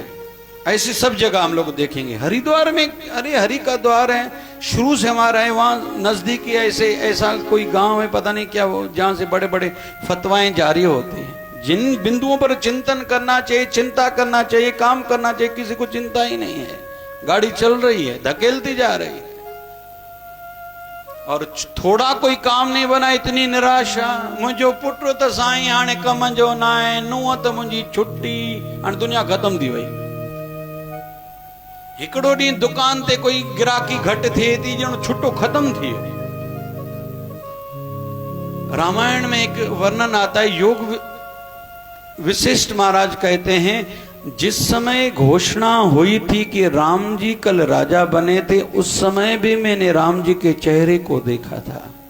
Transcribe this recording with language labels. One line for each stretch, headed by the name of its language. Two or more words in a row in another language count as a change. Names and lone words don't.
Hindi: ऐसी सब जगह हम लोग देखेंगे। हरिद्वार में, अरे हरि का द्वार है, शुरू से हमारा है, वहां नजदीकी ऐसा कोई गांव है, पता नहीं क्या वो, जहां से बड़े बड़े फतवाएं जारी होती हैं। जिन बिंदुओं पर चिंतन करना चाहिए, चिंता करना चाहिए, काम करना चाहिए, किसी को चिंता ही नहीं है। गाड़ी चल रही है, धकेलती जा रही है, और थोड़ा कोई काम नहीं बना, इतनी निराशा।
Sindhi: मुझो पुटो त साईं हाणे कम जो ना है, नुंहं त मुंहिंजी छुट्टी, हाणे दुनिया खत्म थी वई। हिकिड़ो ॾींहुं दुकान ते कोई गिराकी घटि थिए थी, ॼण छुट्टो खत्म थी वई।
Hindi: रामायण में एक वर्णन आता है, योग विशिष्ट महाराज कहते हैं, जिस समय घोषणा हुई थी कि राम जी कल राजा बने थे, उस समय भी मैंने राम जी के चेहरे को देखा था।